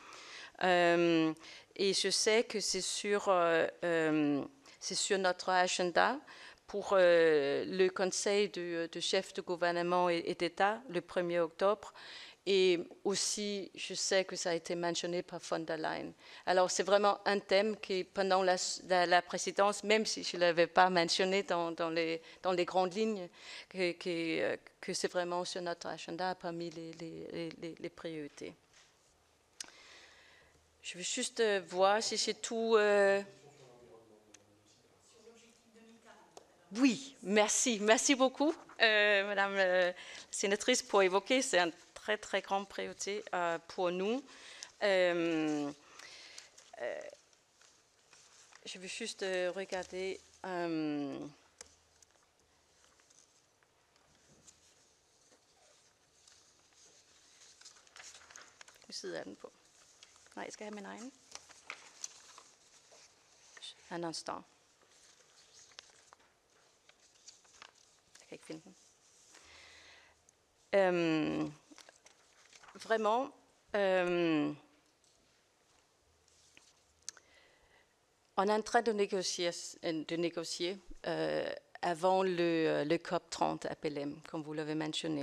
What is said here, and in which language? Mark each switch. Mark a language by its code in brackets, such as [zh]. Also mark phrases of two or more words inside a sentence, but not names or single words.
[fr] Et je sais que c'est sur notre agenda pour le Conseil de chefs de gouvernement et d'État le 1er octobre. Et aussi, je sais que ça a été mentionné par von der Leyen. Alors, c'est vraiment un thème qui, pendant la présidence, même si je ne l'avais pas mentionné dans les grandes lignes, que c'est vraiment sur notre agenda parmi les priorités. Je veux juste voir si c'est tout... Oui, merci beaucoup, Madame la sénatrice, pour évoquer. C'est un très, très grande priorité pour nous. Je vais juste regarder... [da] side er den på? Nej, jeg skal have min egen. [fr] Un instant. [da] Jeg kan ikke finde den. [fr] Vraiment, on est en train de négocier avant le COP 30 à Pelham, comme vous l'avez mentionné.